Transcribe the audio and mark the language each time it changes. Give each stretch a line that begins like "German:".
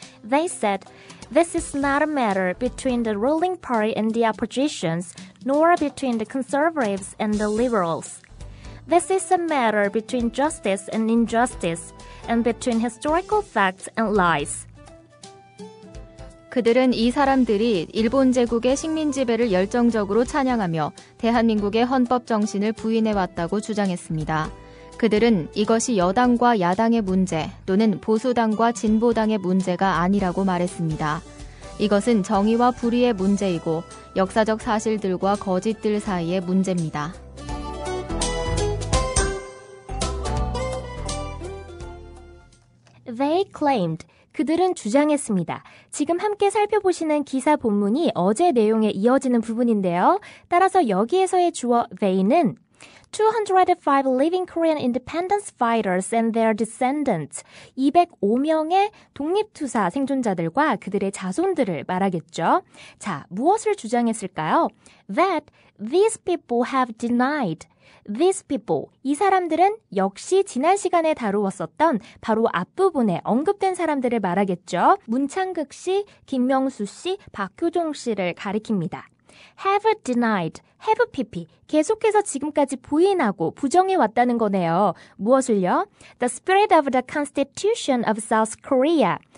English: They said, this is not a matter between the ruling party and the oppositions, nor between the conservatives and the liberals. This is a matter between justice and injustice, and between historical facts and lies.
Korean: 그들은 이 사람들이 일본 제국의 식민지배를 열정적으로 찬양하며 대한민국의 헌법 정신을 부인해왔다고 주장했습니다. 그들은 이것이 여당과 야당의 문제 또는 보수당과 진보당의 문제가 아니라고 말했습니다. 이것은 정의와 불의의 문제이고 역사적 사실들과 거짓들 사이의 문제입니다.
English: They claimed.
Korean: 그들은 주장했습니다. 지금 함께 살펴보시는 기사 본문이 어제 내용에 이어지는 부분인데요. 따라서 여기에서의 주어
English: they는 205 living Korean independence fighters and their descendants.
Korean: 205명의 독립투사 생존자들과 그들의 자손들을 말하겠죠. 자, 무엇을 주장했을까요?
English: That these people have denied. These people,
Korean: 이 사람들은 역시 지난 시간에 다루었었던 바로 앞부분에 언급된 사람들을 말하겠죠. 문창극 씨, 김명수 씨, 박효종 씨를 가리킵니다.
English: have denied, have pp.
Korean: 계속해서 지금까지 부인하고 부정해왔다는 거네요. 무엇을요?
English: The spirit of the Constitution of South Korea.